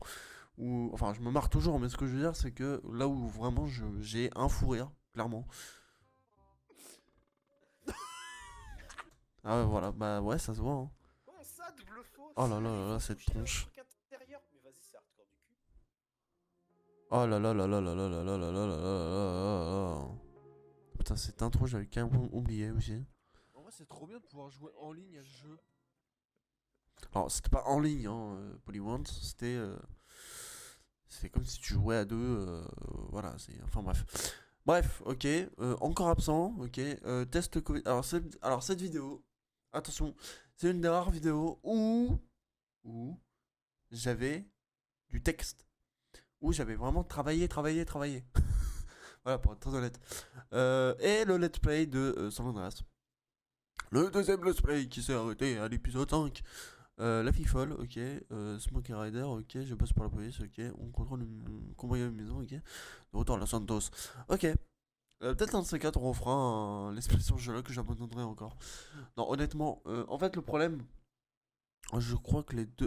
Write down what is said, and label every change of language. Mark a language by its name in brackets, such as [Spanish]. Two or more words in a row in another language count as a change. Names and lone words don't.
[French] Enfin, je me marre toujours, mais ce que je veux dire, c'est que là où vraiment j'ai un fou rire, clairement. Ah ouais, voilà, bah ouais, ça se voit. Hein. Comment ça, double fausse? Oh là là là là, Il faut cette toucher le tronche. truc intérieur. Mais vas-y, c'est hardcore du cul. Oh là là là là là là là là là là là là là. Putain, cette intro, j'avais carrément oublié aussi. En vrai, c'est trop bien de pouvoir jouer en ligne à ce jeu. Alors, c'était pas en ligne, hein, Polywant, c'était comme si tu jouais à deux. Voilà, c'est. Enfin bref. Bref, ok. Encore absent, ok. Test Covid. Alors, cette vidéo, attention, c'est une des rares vidéos où j'avais du texte. Où j'avais vraiment travaillé. Voilà, pour être très honnête. Et le [English] let's play [French] de San Andreas. Le deuxième [English] let's play [French] qui s'est arrêté à l'épisode 5. La FIFOL, ok. Smokey Rider, ok. Je bosse pour la police, ok. On contrôle une cambriole une maison, ok. De retour à Los Santos, ok. Peut-être un de ces quatre, on refera l'expression jeu que j'abandonnerai encore. Non, honnêtement, en fait, le problème, je crois que les deux.